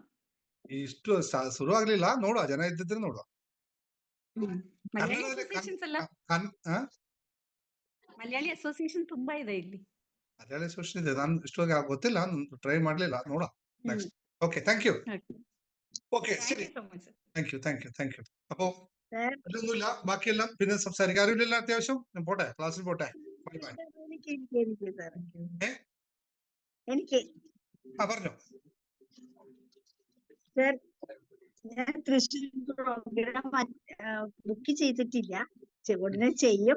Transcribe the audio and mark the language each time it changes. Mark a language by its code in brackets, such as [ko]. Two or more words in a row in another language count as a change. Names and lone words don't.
[kn] ಇಷ್ಟು ಶುರು ಆಗ್ಲಿಲ್ಲ, ನೋಡುವ, ಜನ ಇದ್ದಿದ್ರೆ ನೋಡುವ. ಮಲಯಾಳಿ ಅಸೋಸಿಯೇಷನ್ ತುಂಬಾ ಇದೆ ಇಲ್ಲಿ. ಮಲಯಾಳಿ ಅಸೋಸಿಯೇಷನ್ ಇದೆ, ನಾನು ಇಷ್ಟೊಂದು ಗೊತ್ತಿಲ್ಲ, ಟ್ರೈ ಮಾಡ್ಲಿಲ್ಲ, ನೋಡುವ ನೆಕ್ಸ್ಟ್. [en] OK, thank you. [ml] ഓക്കെ, ശരി, [en] thank you. [ml] അപ്പോ ഒന്നുമില്ല, ബാക്കിയെല്ലാം പിന്നെ സംസാരിക്കാം. ആരുമില്ല അത്യാവശ്യം? ഞാൻ പോട്ടെ, ക്ലാസ്സിൽ പോട്ടെ. എനിക്ക് പറഞ്ഞോ. സർ, ഞാൻ തൃശ്ശൂർ പ്രോഗ്രാം ബുക്ക് ചെയ്തിട്ടില്ല, ഉടനെ ചെയ്യും.